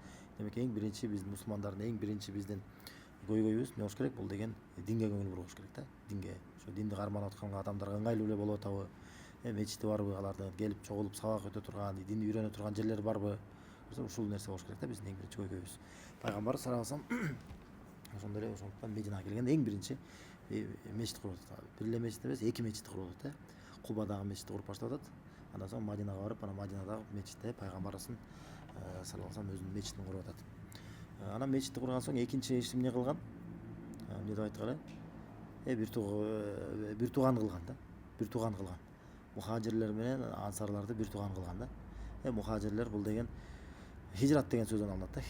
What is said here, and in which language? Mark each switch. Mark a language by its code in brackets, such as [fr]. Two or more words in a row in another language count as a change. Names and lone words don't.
[ky] Демек эң биринчи биздин мусулмандардын эң биринчи биздин көйгөйүбүз эмне болуш керек? Бул деген динге көңүл бурушубуз керек да. Динге. Ошо динди карманып аткан адамдарга ыңгайлуу эле болуп атабы? Мечити барбы? Алардын келип чогулуп сабак өтө турган, динди үйрөнө турган жерлер барбы? Ушул нерсе болуш керек да биздин эң биринчи көйгөйүбүз. Пайгамбар [ar] صلى الله عليه وسلم [ky] ошондой эле ошондуктан Мединага келгенде эң биринчи мечит куруп атат. Бир эле мечит эмес, эки мечит куруп атат. Кубадагы мечитти куруп баштап атат. Андан соң Мадинага барып, анан Мадинадагы мечитте пайгамбарыбыздын [ar] صلى الله عليه وسلم [ky] өзүнүн мечитин куруп атат. Анан мечитти курган соң экинчи ишин эмне кылган? Эмне деп айткыла? Бир тууган кылган да. Бир тууган кылган. Мухажирлер менен ансарларды бир тууган кылган да. Мухажирлер бул деген хижрат деген сөздөн алынат да.